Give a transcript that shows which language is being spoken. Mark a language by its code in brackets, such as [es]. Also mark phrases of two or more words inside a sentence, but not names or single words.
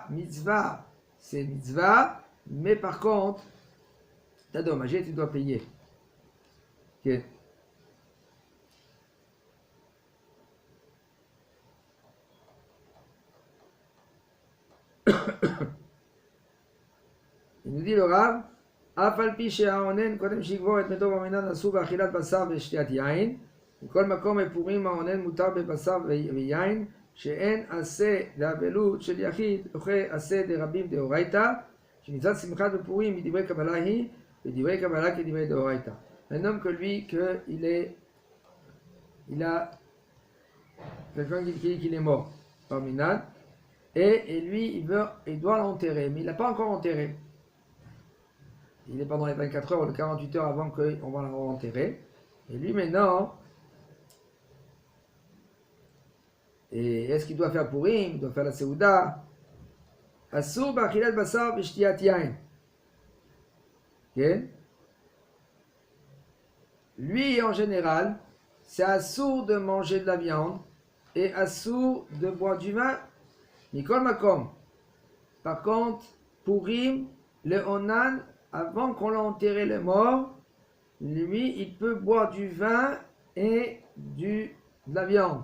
[fr] Mitzvah, c'est mitzvah, mais par contre, tu as dommagé, tu dois payer. Ok. Il nous dit le Rav, [he] אף על פי שהעונן קודם שיקבור את מתו במינן אסור באכילת בשר ושתיית יין, בכל מקום בפורים העונן מותר בבשר ויין, שאין עשה לאבלות של יחיד, אוכל עשה דרבים דאורייתא, שמצוות שמחת בפורים מדברי קבלה היא, ודברי קבלה כדברי דאורייתא. [fr] Un homme que lui, il a quelqu'un qui dit qu'il est mort par minad, et lui, il doit l'enterrer, mais il n'a pas encore enterré. il est pendant les 24 heures ou les 48 heures avant qu'on va l'enterrer. Et lui maintenant, et est-ce qu'il doit faire Purim? Il doit faire la Seouda. [he] אסור באכילת בשר ושתיית יין. [fr] Ok? Lui, en général, c'est assourd de manger de la viande et assourd de boire du vin. [he] בכל מקום. [fr] Par contre, Purim, le Onan, avant qu'on l'a enterré le mort, lui, il peut boire du vin et de la viande.